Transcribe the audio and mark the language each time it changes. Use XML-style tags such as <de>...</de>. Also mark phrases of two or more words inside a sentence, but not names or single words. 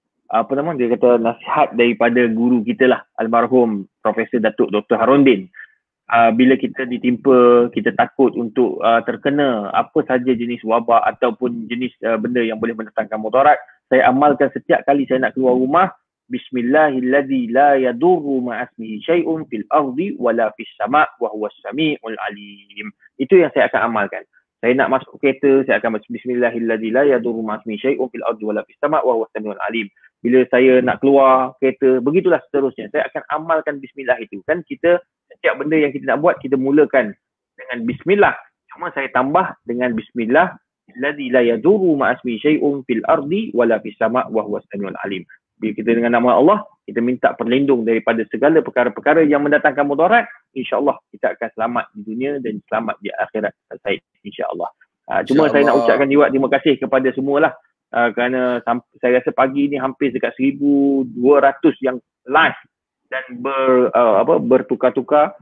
<ms>dia kata nasihat daripada guru kita lah, almarhum Profesor Datuk Dr. Harundin. bila kita ditimpa, kita takut untuk terkena apa saja jenis wabak ataupun jenis benda yang boleh mendatangkan mudarat, saya amalkan setiap kali saya nak keluar rumah.</ms> <ar>بسم الله الذي لا يضر مع اسمه شيء في الأرض ولا في السماء وهو السميع العليم.</ar> <ms>Itu yang saya akan amalkan. Saya nak masuk kereta, saya akan baca</ms> <ar>بسم الله الذي لا يضر مع اسمه شيء في الأرض ولا في السماء وهو السميع العليم.</ar> <ms>Bila saya nak keluar kereta, begitulah seterusnya. Saya akan amalkan bismillah itu. Kan kita, setiap benda yang kita nak buat, kita mulakan dengan bismillah. Cuma saya tambah dengan bismillah.</ms> <ar>الذي لا يضر مع اسمه شيء في الأرض ولا في السماء وهو السميع العليم.</ar> <ms>Bila kita dengan nama Allah, kita minta perlindung daripada segala perkara-perkara yang mendatangkan mudarat,</ms> <ar>إن شاء الله</ar> <ms>kita akan selamat di dunia dan selamat di akhirat,</ms> <ar>إن شاء الله.</ar> <ms>Cuma saya nak ucapkan juga terima kasih kepada semualah, kerana saya rasa pagi ni hampir dekat 1,200 yang live dan bertukar-tukar.</ms>